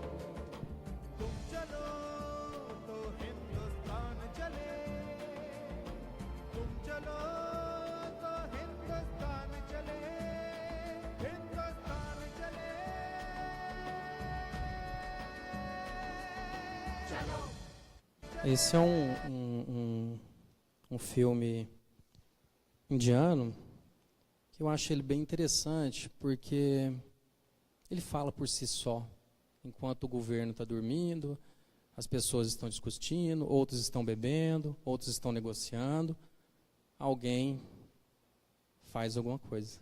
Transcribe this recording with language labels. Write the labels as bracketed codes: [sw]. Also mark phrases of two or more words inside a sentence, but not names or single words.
[hi] तुम चलो तो हिंदुस्तान चले, तुम चलो तो हिंदुस्तान चले, हिंदुस्तान चले। चलो। [pt] Esse é um filme indiano que eu acho ele bem interessante, porque ele fala por si só. Enquanto o governo está dormindo, as pessoas estão discutindo, outros estão bebendo, outros estão negociando, alguém faz alguma coisa.